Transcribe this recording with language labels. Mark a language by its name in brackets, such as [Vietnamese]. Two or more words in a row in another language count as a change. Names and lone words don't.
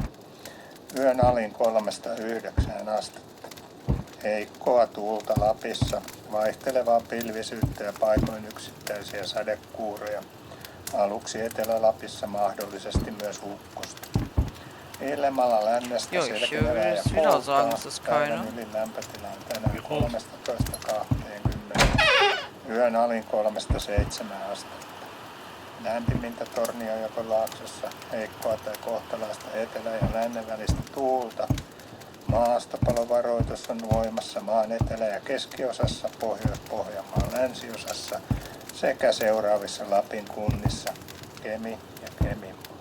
[Finnish] Yön alin 3-9 astetta. Heikkoa tuulta Lapissa, vaihtelevaa pilvisyyttä ja paikoin yksittäisiä sadekuuroja. Aluksi Etelä-Lapissa mahdollisesti myös ukkosta. Illemmalla lännestä [German] Joo, ich [Finnish] selkenevää [German] würde [Finnish] ja [German] jetzt wieder sagen, [Finnish] poutaa. [German] es ist [Finnish] Päivän [German] keine. [Finnish] ylin lämpötila on tänään 13-20. Yön alin 3-7 astetta. Lämpimintä Tornionjokon laaksossa, heikkoa tai kohtalaista etelä- ja lännen välistä tuulta Maastopalovaroitus on voimassa maan etelä- ja keskiosassa, Pohjois-Pohjanmaan länsiosassa sekä seuraavissa Lapin kunnissa Kemi ja Keminmaa.